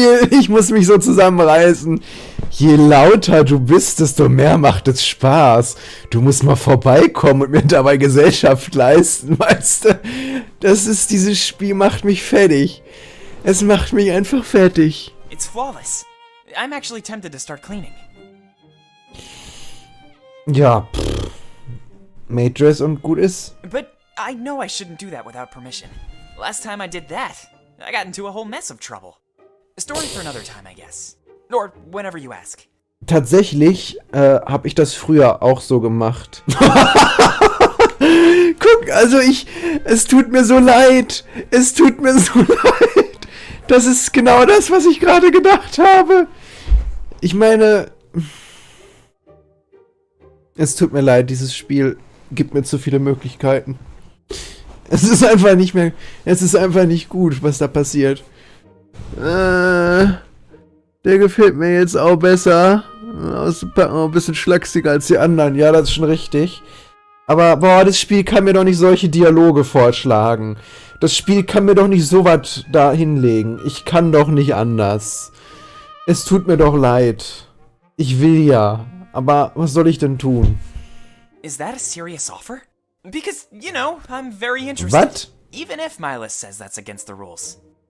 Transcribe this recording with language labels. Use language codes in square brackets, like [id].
[de] Ich muss mich so zusammenreißen. Je lauter du bist, desto mehr macht es Spaß. Du musst mal vorbeikommen und mir dabei Gesellschaft leisten, weißt du? Dieses Spiel macht mich fertig. Es macht mich einfach fertig. [en] It's flawless. I'm actually tempted to start cleaning. [de] Ja, Matrix und gut ist. [en] But I know I shouldn't do that without permission. Last time I did that, I got into a whole mess of trouble. A story for another time, I guess. Or whenever you ask. [de] Tatsächlich habe ich das früher auch so gemacht. Guck, also es tut mir so leid. Es tut mir so leid. Das ist genau das, was ich gerade gedacht habe. Ich meine, es tut mir leid, dieses Spiel gibt mir zu viele Möglichkeiten. Es ist einfach nicht mehr, es ist einfach nicht gut, was da passiert. Der gefällt mir jetzt auch besser. Ein bisschen schlachsiger als die anderen. Ja, das ist schon richtig. Aber, boah, das Spiel kann mir doch nicht solche Dialoge vorschlagen. Das Spiel kann mir doch nicht so was da hinlegen. Ich kann doch nicht anders. Es tut mir doch leid. Ich will ja. Aber was soll ich denn tun? [en] Is that a serious offer? Because, you know, I'm very interested. [de] Was? [en] Even if Milas says that's against the rules.